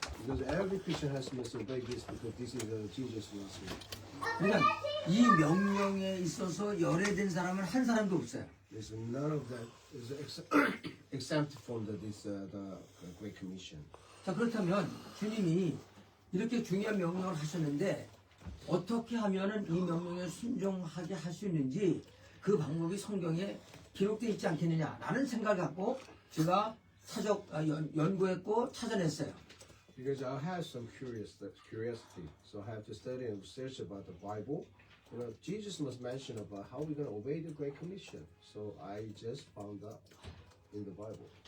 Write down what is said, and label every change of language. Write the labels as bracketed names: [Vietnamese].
[English] Because every Christian must obey this because this is the Jesus message. [Korean] 그러니까 이 명령에 있어서 열애된 사람은 한 사람도 없어요. [English] There's none of that is exempt from the Great Commission. [Korean] 자, 그렇다면 주님이 이렇게 중요한 명령을 하셨는데 어떻게 하면은 이 명령에 순종하게 할 수 있는지 그 방법이 성경에 기록되어 있지 않겠느냐라는 생각을 갖고 제가 연구했고 찾아냈어요. [English] Because I have some curiosity, so I have to study and research about the Bible. You know, Jesus must mention about how we're going to obey the Great Commission. So I just found that in the Bible.